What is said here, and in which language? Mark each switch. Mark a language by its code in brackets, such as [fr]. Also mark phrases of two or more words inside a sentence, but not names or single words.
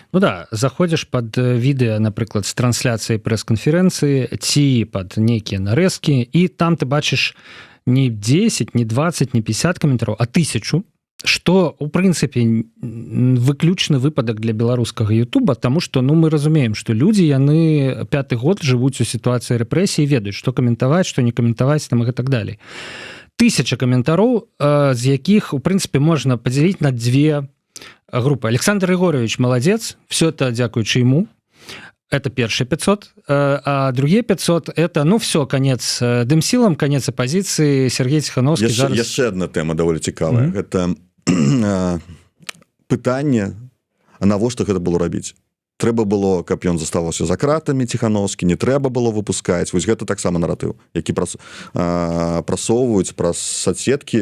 [be] Ну да, заходзіш пад відэа, напрыклад, з трансляцыяй прэс-канферэнцыі, ці пад нейкія нарэзкі, і там ты бачыш не 10, не 20, не 50 каментараў, а 1000, што, у прынцыпе, выключны выпадак для беларускага Ютуба, таму што, ну, мы разумеем, што людзі, яны 5-й год жывуць у сітуацыі рэпрэсіі, ведаюць, што каментаваць, што не каментаваць, там, і так далей. 1000 каментароў, з якіх, у прынцыпе, можна падзяліць на две групы. Александр Егорович маладзец, [ru] все это [be] дзякуючы яму. [ru] Это первые 500, а другие 500 это, ну, все, конец дымсілам, конец оппозиции, [be] Сергей Ціхановскі. Яшчэ одна тэма даволі цікавая. Гэта пытанне, а навошта гэта было рабіць? Трэба было, каб ён заставаўся за кратамі, Ціхановскі, не трэба было выпускаць. Вось гэта таксама наратыў, які прасоўваюць праз соцсеткі.